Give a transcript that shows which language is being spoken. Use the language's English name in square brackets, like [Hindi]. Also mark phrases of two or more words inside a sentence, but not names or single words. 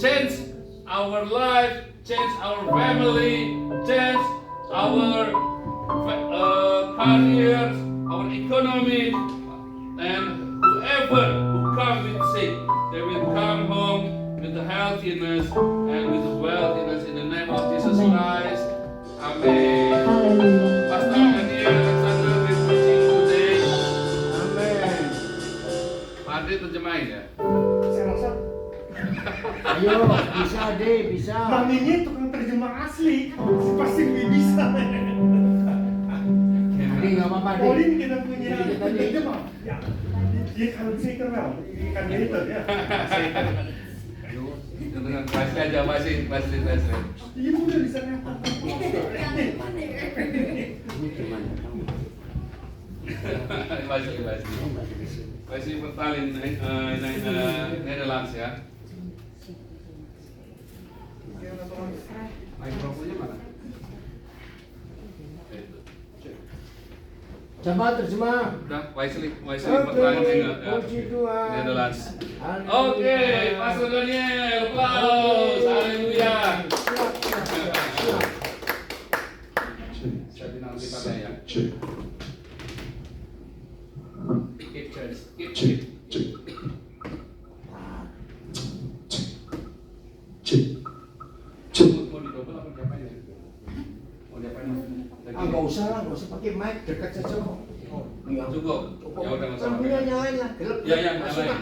[English] Change our life, change our family, change our careers, our economy, and whoever who come with sick, they will come home with the healthiness and with the wealthiness in the name of Jesus Amen. Christ. Amen. Hallelujah. Pastor Daniel Alexander will preaching today. [Indonesian] Amin. Pak Andre terjemahin ya. Saya rasa Ayo, bisa deh, bisa. maminya tukang terjemah asli, pasti bisa. Deh, nggak apa-apa deh. Pauline kita punya Kita deh. terjemah. Ya, dia kan seeker lah, ikan editor ya. Dengan Wesley aja, Wesley. Iya udah di sana. Ini gimana kamu? [Dutch] Wesley vertaal in Nederlands ya. [Indonesian] Mikrofonnya mana? Coba terjemah. Udah, Wesley Oke, [Dutch] vertaal in [Indonesian] puji Tuhan. [Dutch] Nederlands. [Indonesian] Haleluya. Oke, Pastor Daniel, applause, haleluya. Siap. Saya bilang kita ya. [English] Keep church, keep. [Indonesian] Mau didobel apa diapain ya? Mau diapain? Nggak usah lah, nggak usah pakai mic, dekat saja kok. Iya. Cukup. Ya udah nggak usah Lampunya pakai. nyalain lah, gelap. Ya, ya, Nggak suka. nyalain.